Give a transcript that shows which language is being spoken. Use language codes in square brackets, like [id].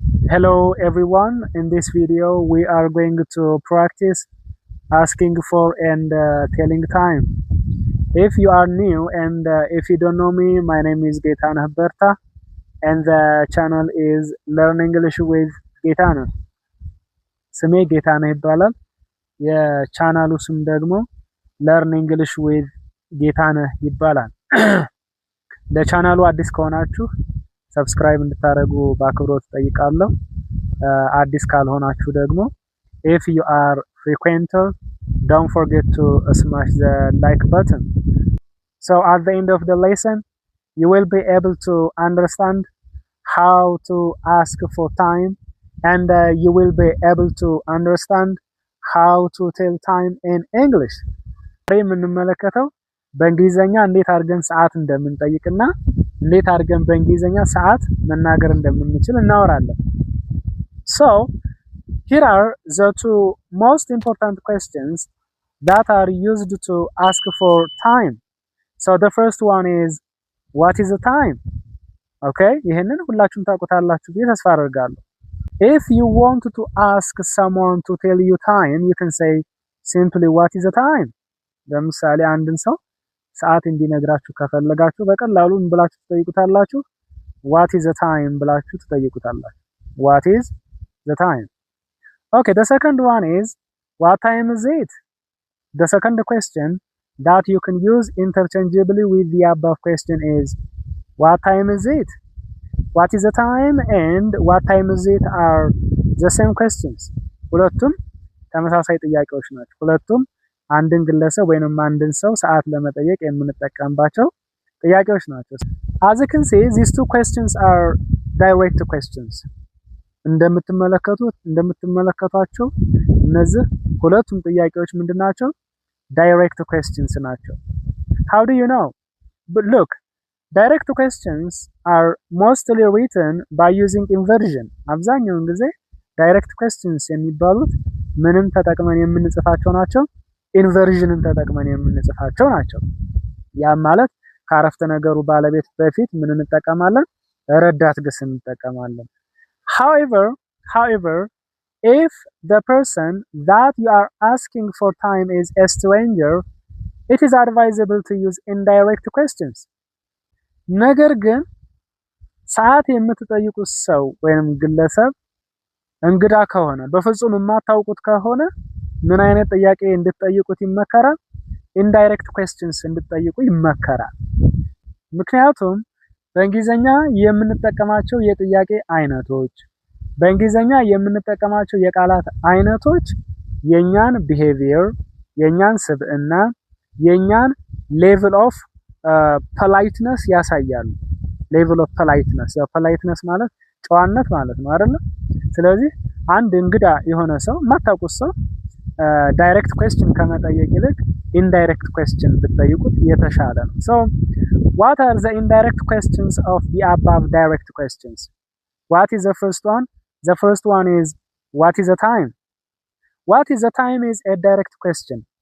[en] Hello everyone, in this video we are going to practice asking for and telling time. If you are new and if you don't know me, my name is Gaetana Berta and the channel is Learn English with Gaetana. [am] ስሜ ጌታነህ ይባላል። የቻናሉ ስም ደግሞ Learn English with ጌታነህ ይባላል። ለቻናሉ አዲስ ከሆናችሁ ሰብስክራይብ እንድታደርጉ በአክብሮት ጠይቃለሁ። አዲስ ካልሆናችሁ ደግሞ [en] if you are frequenter, don't forget to smash the like button. So at the end of the lesson, you will be able to understand how to ask for time and you will be able to understand how to tell time in English. [am] የምንመለከተው በእንግሊዘኛ እንዴት አድርገን ሰዓት እንደምንጠይቅና እንዴት አድርገን በእንግሊዘኛ ሰዓት መናገር እንደምንችል እናወራለን። [en] So here are the two most important questions that are used to ask for time. So the first one is, what is the time? Okay, [am] ይሄንን ሁላችሁም ታውቁታላችሁ ብዬ ተስፋ አደርጋለሁ። [en] If you want to ask someone to tell you time, you can say simply what is the time? [am] ለምሳሌ አንድን ሰው ሰዓት እንዲነግራችሁ ከፈለጋችሁ በቀላሉ ምን ብላችሁ ትጠይቁታላችሁ? [en] What is the time [am] ብላችሁ ትጠይቁታላችሁ። [en] What is the time? Okay, the second one is, what time is it? The second question that you can use interchangeably with the above question is, what time is it? What is the time and what time is it are the same questions. [am] ሁለቱም ተመሳሳይ ጥያቄዎች ናቸው። ሁለቱም አንድን ግለሰብ ወይንም አንድን ሰው ሰዓት ለመጠየቅ የምንጠቀምባቸው ጥያቄዎች ናቸው። [en] As you can see, these two questions are direct questions. [am] እንደምትመለከቷቸው እነዚህ ሁለቱም ጥያቄዎች ምንድናቸው? [en] Direct questions [am] ናቸው። [en] How do you know? But look, direct questions are mostly written by using inversion. [am] አብዛኛውን ጊዜ direct questions የሚባሉት ምንም ተጠቅመን የምንጽፋቸው ናቸው? ኢንቨርዥንን ተጠቅመን የምንጽፋቸው ናቸው። ያ ማለት ከአረፍተ ነገሩ ባለቤት በፊት ምን እንጠቀማለን? ረዳት ግስ እንጠቀማለን። [en] However, if the person that you are asking for time is a stranger, it is advisable to use indirect questions. [am] ነገር ግን ሰዓት የምትጠይቁት ሰው ወይም ግለሰብ እንግዳ ከሆነ በፍጹም የማታውቁት ከሆነ ምን አይነት ጥያቄ እንድትጠይቁት ይመከራል? ኢንዳይሬክት questions እንድትጠይቁ ይመከራል። ምክንያቱም በእንግሊዘኛ የምንጠቀማቸው የጥያቄ አይነቶች፣ በእንግሊዘኛ የምንጠቀማቸው የቃላት አይነቶች የኛን behavior፣ የኛን ስብዕና፣ የኛን level of politeness ያሳያሉ። level of politeness፣ ያው politeness ማለት ጨዋነት ማለት ነው አይደል? ስለዚህ አንድ እንግዳ የሆነ ሰው የማታውቁት ሰው direct question ከመጠየቅ ይልቅ indirect question ብትጠይቁት የተሻለ ነው። [en] So what are the indirect questions of the above direct questions? What is the first one? The first one is, what is the time? What is the time is a direct question.